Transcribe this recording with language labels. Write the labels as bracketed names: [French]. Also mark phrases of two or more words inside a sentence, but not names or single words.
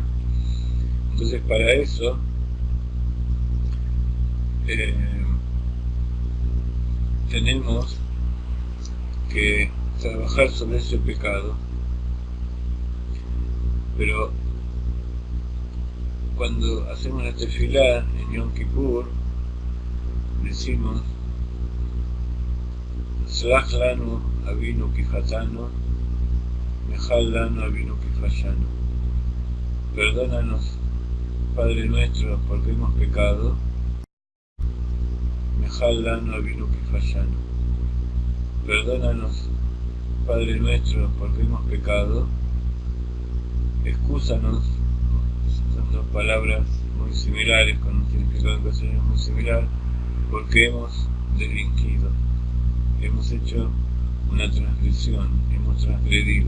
[Spanish] Entonces para eso tenemos que trabajar sobre ese pecado. Pero cuando hacemos la tefilá en Yom Kippur, decimos [Hebrew] סלח לנו אבינו כי חטאנו, מחל לנו אבינו כי פשענו. [Spanish] Perdónanos, Padre nuestro, porque hemos pecado. [Hebrew] מחל לנו אבינו כי פשענו. [Spanish] Perdónanos, Padre nuestro, porque hemos pecado. Excúsanos. Son dos palabras muy similares, con un significado en castellano muy similar, porque hemos delinquido, hemos hecho una transgresión, hemos transgredido.